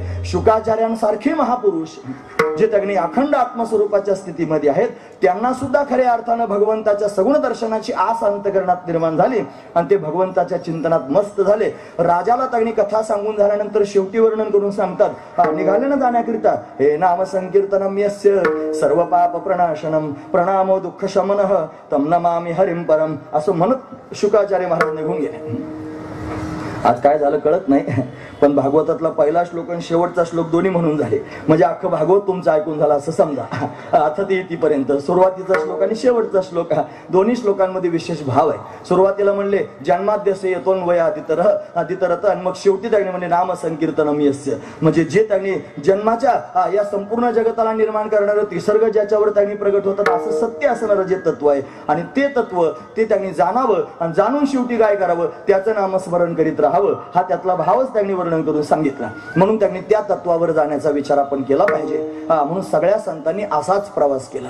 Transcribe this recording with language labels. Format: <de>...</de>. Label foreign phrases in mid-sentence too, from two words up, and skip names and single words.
<mr>शुकाचार्यांसारखे महापुरुष जे त्यांनी अखंड आत्मस्वरूपाच्या स्थितीमध्ये आहेत त्यांना सुद्धा खऱ्या अर्थानं भगवंताच्या सगुण दर्शनाची आस अंतःकरणात निर्माण झाली आणि ते भगवंताच्या चिंतनात मस्त झाले. राजाला त्यांनी कथा सांगून झाल्यानंतर शेवटी वर्णन करून सांगतात निघाले ना जाण्याकरिता हे</mr> <sa>नाम संकीर्तनम यस्य सर्व पाप प्रणाशनम प्रणामो दुःख शमनः तम नमामि हरिम परम</sa> <mr>असं म्हणत शुकाचार्य महाराज निघून गेले. आज काय झालं कळत नाही, पण भागवतातला पहिला श्लोक आणि शेवटचा श्लोक दोन्ही म्हणून झाले. म्हणजे अख्खं भागवत तुमचं ऐकून झालं असं समजा. आता ते इथपर्यंत सुरुवातीचा श्लोक आणि शेवटचा श्लोक, दोन्ही श्लोकांमध्ये विशेष भाव आहे. सुरुवातीला म्हणले</mr> <sa>जन्माद्यस्य यतोन वयादितरत</sa> <mr>आणि मग शेवटी त्यांनी म्हणले</mr> <sa>नाम संकीर्तनम यस्य.</sa> <mr>म्हणजे जे त्यांनी जन्माच्या या संपूर्ण जगताला निर्माण करणारं त्रिसर्ग ज्याच्यावर त्यांनी प्रगट होतात असं सत्य असणारं जे तत्व आहे आणि ते तत्व ते त्यांनी जाणावं आणि जाणून शेवटी काय करावं त्याचं नामस्मरण करीत राहावं, हा त्यातला भावच त्यांनी वर्णन करून सांगितला. म्हणून त्यांनी त्या तत्वावर जाण्याचा विचार आपण केला पाहिजे. म्हणून सगळ्या संतांनी असाच प्रवास केला.</mr>